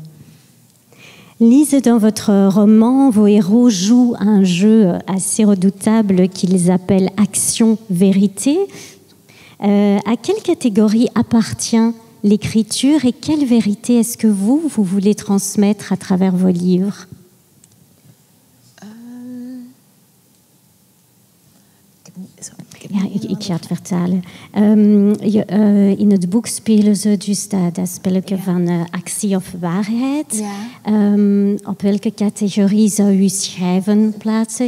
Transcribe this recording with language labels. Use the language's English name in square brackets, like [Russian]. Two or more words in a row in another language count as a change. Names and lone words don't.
[French] Lise, dans votre roman, vos héros jouent un jeu assez redoutable qu'ils appellent action-vérité. À quelle catégorie appartient l'écriture et quelle vérité est-ce que vous voulez transmettre à travers vos livres? [Dutch] Ja, ik ga het vertalen. In het boek spelen ze dus dat spelletje van actie of waarheid. Ja. Op welke categorie zou u schrijven plaatsen?